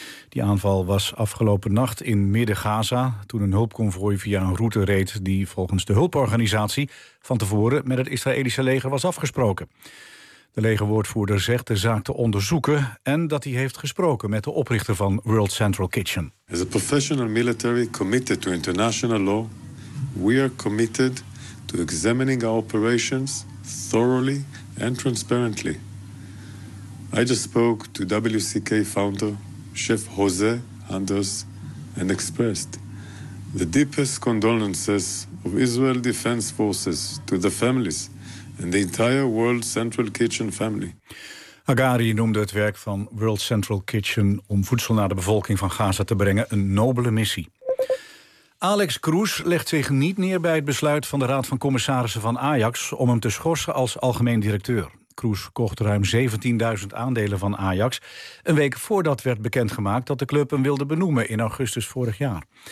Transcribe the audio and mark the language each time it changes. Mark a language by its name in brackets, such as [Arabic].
[Dutch] Die aanval was afgelopen nacht in Midden-Gaza, toen een hulpconvooi via een route reed die volgens de hulporganisatie van tevoren met het Israëlische leger was afgesproken. De legerwoordvoerder zegt de zaak te onderzoeken en dat hij heeft gesproken met de oprichter van World Central Kitchen. [English] As a professional military committed to international law, we are committed to examining our operations thoroughly and transparently. I just spoke to WCK founder Chef Jose Anders and expressed the deepest condolences of Israel Defense Forces to the families and the entire World Central Kitchen family. [Dutch] Hagari noemde het werk van World Central Kitchen om voedsel naar de bevolking van Gaza te brengen een nobele missie. Alex Kroes legt zich niet neer bij het besluit van de Raad van Commissarissen van Ajax om hem te schorsen als algemeen directeur. Kroes kocht ruim 17.000 aandelen van Ajax een week voordat werd bekendgemaakt dat de club hem wilde benoemen in augustus vorig jaar.